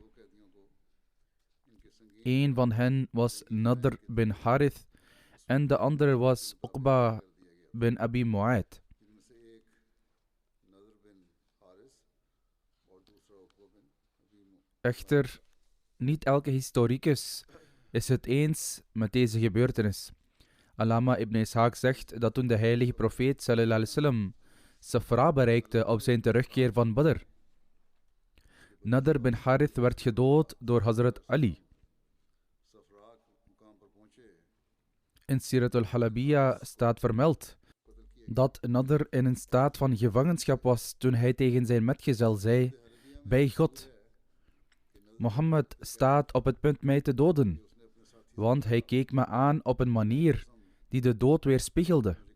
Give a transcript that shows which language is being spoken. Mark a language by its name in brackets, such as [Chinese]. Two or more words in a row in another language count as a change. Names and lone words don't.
[Dutch] Een van hen was Nadr bin Harith en de andere was Uqba bin Abi Mu'ayt. Echter, niet elke historicus is het eens met deze gebeurtenis. Allama ibn Ishaq zegt dat toen de heilige profeet [Arabic] صلى الله عليه وسلم [Dutch] Safra bereikte op zijn terugkeer van Badr, Nadr bin Harith werd gedood door Hazrat Ali. In Sirat al-Halabiyya staat vermeld dat Nadr in een staat van gevangenschap was toen hij tegen zijn metgezel zei: bij God, Mohammed staat op het punt mij te doden, want hij keek me aan op een manier die de dood weerspiegelde.